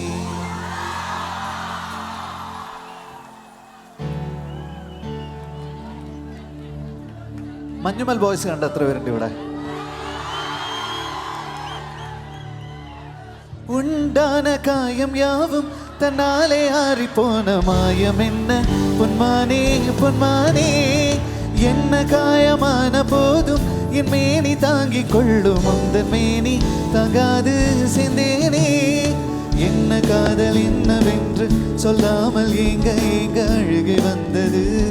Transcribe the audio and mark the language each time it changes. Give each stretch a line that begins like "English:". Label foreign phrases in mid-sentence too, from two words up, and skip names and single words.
Malayalam: മഞ്ഞുമൽ ബോയ്സ് കണ്ട എത്ര പേരുണ്ട് ഇവിടെ?
Tamil: உண்டான காயம் யாவும் தன்னாலே ஆறிப்போன மாயம் என்ன பொன்மானே பொன்மானே என்ன காயமான போதும் என் மேனி தாங்கிக் கொள்ளும் உந்தன் மேனி தாங்காது செந்தேனே என்ன காதல் என்னவென்று சொல்லாமல் ஏங்க ஏங்க அழுகை வந்தது